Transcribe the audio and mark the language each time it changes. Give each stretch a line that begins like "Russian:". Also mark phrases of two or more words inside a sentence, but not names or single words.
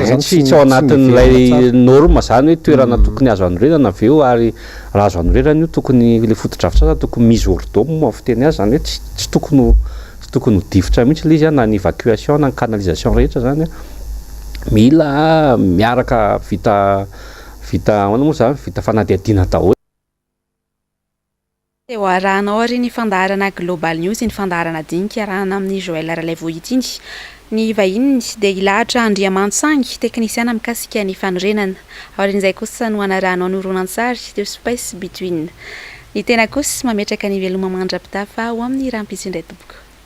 Malagasy: zany tsy ao anatin'ilay norme zany hoe toerana tokony azo anorenana avy eo ary raha azo anorenana io tokony le fotodrafitrasa tokony
French: mise hors d'homme
Malagasy: moa fiteny azy zany hoe tsy tokony ho difotra mihitsy le izy na ny évacuation na ny canalisation rehetra zany mila miaraka vita ahoana moa zany vita fanadihadiana daholo. Eo arahanao ary ny fandaharana Global News ny fandaharana dinika arahana amin'ny Joël Ralevohitiny ny vahiny dia ilahatra Andriamansangy teknisiana mikasika ny fanorenana aorin'izay kosa no anarahanao ny horonan-tsary the space between ny tena kosa mametraka ny veloma mandra-pitafa ao amin'ny rampitsindray tompoko.